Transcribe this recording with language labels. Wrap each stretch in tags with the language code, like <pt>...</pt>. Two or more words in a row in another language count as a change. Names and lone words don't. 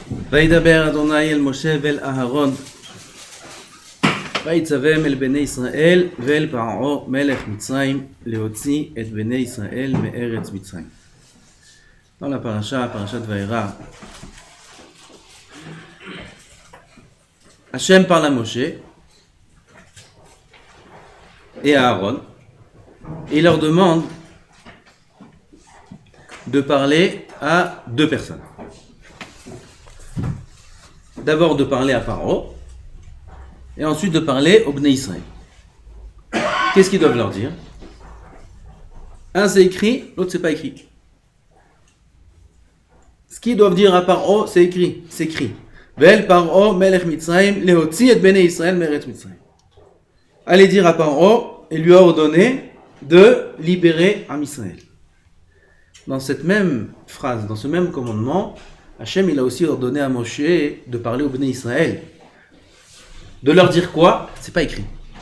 <he>וידבר אדוני אל משה ואל אהרון ויצווהם אל בני ישראל ואל פרעה מלך מצרים להוציא את בני ישראל מארץ מצרים.</he> <fr>Dans la parashat Vaïra, Hachem parle à Moshe et à Aaron et il leur demande de parler à deux personnes. D'abord de parler à Pharaon et ensuite de parler aux Bnei Israël. Qu'est-ce qu'ils doivent leur dire? Un c'est écrit, l'autre c'est pas écrit. Ce qu'ils doivent dire à Pharaon, c'est écrit, c'est écrit.</fr> <he>ואל פרעה מלך מצרים להוציא את בני ישראל מארץ מצרים.</he> <fr>Allez dire à Pharaon et lui a ordonné de libérer Am Israël. Dans cette même phrase, dans ce même commandement, Hachem il a aussi ordonné à Moshe de parler aux Bnei Israël. De leur dire quoi? C'est pas écrit.</fr>